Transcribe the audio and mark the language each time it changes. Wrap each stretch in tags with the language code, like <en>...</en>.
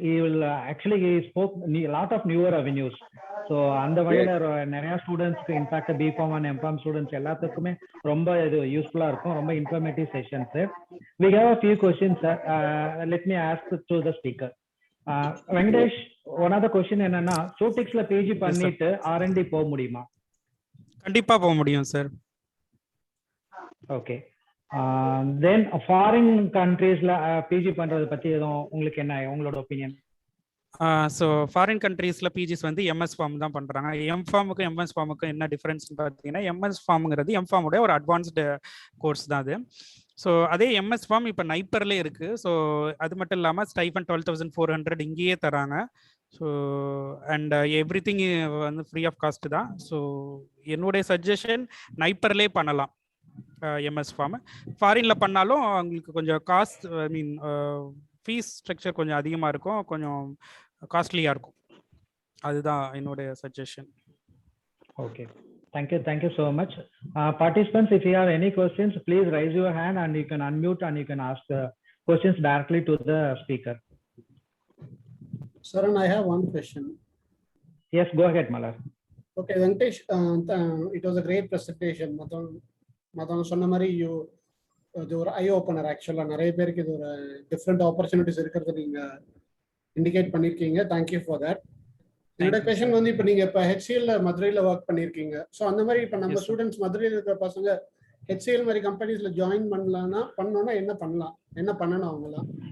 <en>He will actually he spoke a lot of newer avenues.</en> <ta>So அந்த வகையில நிறைய ஸ்டூடெண்ட்ஸ்க்கு, in fact BCom and M Com students எல்லாத்துக்குமே ரொம்ப இது யூஸ்ஃபுல்லா இருக்கும். ரொம்ப informative session sir.</ta> <en>We have a few questions sir. Let me ask to the speaker.</en> <ta>Venkatesh,</ta> <en>one of the question</en> <ta>என்னன்னா, சூட்டிக்ஸ்ல பிஜி பண்ணிட்டு R&D போக முடியுமா? கண்டிப்பா போக முடியும் சார்.</ta> <en>Okay.</en> <ta>தென் ஃபாரின் கண்ட்ரீஸ்ல பிஜி பண்றது பத்தி எதுவும் உங்களுக்கு என்ன உங்களோட ஒப்பீனியன்? ஸோ ஃபாரின் கண்ட்ரீஸ்ல பிஜிஸ் வந்து எம்எஸ் ஃபார்ம் தான் பண்றாங்க. எம்ஃபார்முக்கும் எம்எஸ் ஃபார்முக்கும் என்ன டிஃபரன்ஸ்னு பார்த்தீங்கன்னா, எம்எஸ் ஃபார்முங்கிறது எம்ஃபார்முடைய ஒரு அட்வான்ஸ்டு கோர்ஸ் தான் அது. ஸோ அதே எம்எஸ் ஃபார்ம் இப்போ நைப்பர்லேயே இருக்கு. ஸோ அது மட்டும் இல்லாமல் ஸ்டைஃபன் 12,400 இங்கேயே தராங்க.</ta> <en>So and every thing வந்து free of cost தான்.</en> <ta>ஸோ என்னுடைய சஜஷன் நைப்பர்லேயே பண்ணலாம் எம்எஸ் ஃபார்ம். ஃபாரின்ல பண்ணாலும் அவங்களுக்கு கொஞ்சம் காஸ்ட்,</ta> <en>I mean fees structure</en> <ta>கொஞ்சம் அதிகமாக இருக்கும், கொஞ்சம் காஸ்ட்லியாக இருக்கும். அதுதான் என்னுடைய suggestion.</ta> <en>Okay, thank you so much. Participants, if you have any questions, please raise your hand and you can unmute and you can ask the questions directly to the speaker. Sir, and I have one question. Yes, go ahead Malar. Okay, Venkatesh, it was a great presentation.</en> <ta>மதம் சொன்ன மாதிரி இது ஒரு ஐ opener. ஆக்சுவலாக நிறைய பேருக்கு இது ஒரு டிஃப்ரெண்ட் ஆப்பர்ச்சுனிட்டிஸ் இருக்கிறத நீங்கள் இண்டிகேட் பண்ணியிருக்கீங்க.</ta> <en>Thank you for that.</en> <ta>என்னோட கொஸ்டின் வந்து, இப்போ நீங்கள் இப்போ ஹெச்சிஎல்ல மதுரையில் ஒர்க் பண்ணியிருக்கீங்க. ஸோ அந்த மாதிரி இப்போ நம்ம ஸ்டூடெண்ட்ஸ் மதுரையில் இருக்கிற பசங்க ஹெச்சிஎல் மாதிரி கம்பெனிஸில் ஜாயின் பண்ணோன்னா என்ன பண்ணணும் அவங்களாம்?</ta>